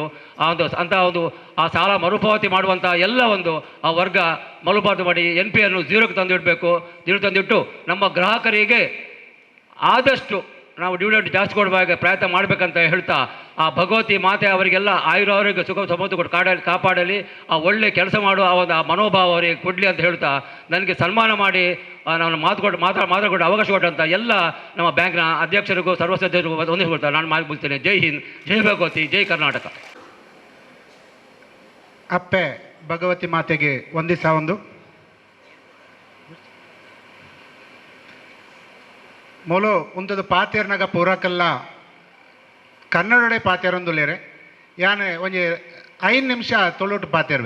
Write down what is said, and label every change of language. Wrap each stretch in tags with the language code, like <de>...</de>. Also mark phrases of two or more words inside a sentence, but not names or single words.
<kn>ಆ ಸಾಲ ಮರುಪಾವತಿ ಮಾಡುವಂಥ ಎಲ್ಲ ಆ ವರ್ಗ ಮರುಪಾವತಿ ಮಾಡಿ NPA ಝೀರೋಕ್ಕೆ ತಂದಿಟ್ಟು ನಮ್ಮ ಗ್ರಾಹಕರಿಗೆ ಆದಷ್ಟು ನಾವು ಡಿವಿಡೆಂಟ್ ಜಾಸ್ತಿ ಕೊಡುವಾಗ ಪ್ರಯತ್ನ ಮಾಡಬೇಕಂತ ಹೇಳ್ತಾ, ಆ ಭಗವತಿ ಮಾತೆ ಅವರಿಗೆಲ್ಲ ಆಯುರಾರೋಗ್ಯ ಸುಖ ಸಂಪತ್ತು ಕೊಟ್ಟು ಕಾಪಾಡಲಿ, ಆ ಒಳ್ಳೆ ಕೆಲಸ ಮಾಡುವ ಆ ಮನೋಭಾವ ಅವರಿಗೆ ಕೊಡಲಿ ಅಂತ ಹೇಳ್ತಾ, ನನಗೆ ಸನ್ಮಾನ ಮಾಡಿ ನಾನು ಮಾತಾಡಿಕೊಂಡು ಅವಕಾಶ ಕೊಟ್ಟಂಥ ಎಲ್ಲ ನಮ್ಮ ಬ್ಯಾಂಕ್ನ ಅಧ್ಯಕ್ಷರಿಗೂ ಸರ್ವ ಸದಸ್ಯರಿಗೂ ವಂದಿಸಿಕೊಳ್ತಾ ನಾನು ಮಾತುಕೊಳ್ತೇನೆ. ಜೈ ಹಿಂದ್, ಜೈ ಭಗವತಿ, ಜೈ ಕರ್ನಾಟಕ.</kn> <tcy>ಅಪ್ಪೆ ಭಗವತಿ ಮಾತೆಗೆ ವಂದಿಸ ಮೊಲು ಉಂತದು ಪಾತೇರ್ನಾಗ ಪೂರಕಲ್ಲ ಕನ್ನಡಡೆ ಪಾತೇರೊಂದುಲ್ಲೇರೆ ಯಾನೆ ಒಂಜಿ 5 ನಿಮಿಷ ತೊಳೋಟು ಪಾತೇರ್ವೆ.</tcy>